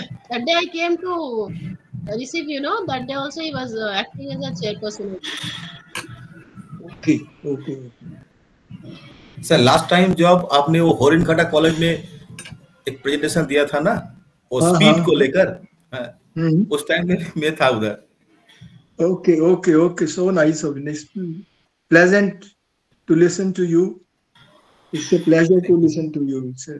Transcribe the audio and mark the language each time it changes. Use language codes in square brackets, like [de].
[en] That day I came to receive, that day also he was acting as a chairperson. Okay. [hi] Sir last time जब आपने वो होरिन खटा college में एक presentation दिया था ना, वो स्पीड को लेकर, उस टाइम में मैं था उधर। [en] Okay. So nice of you. Pleasant to listen to you. It's a pleasure to listen to you.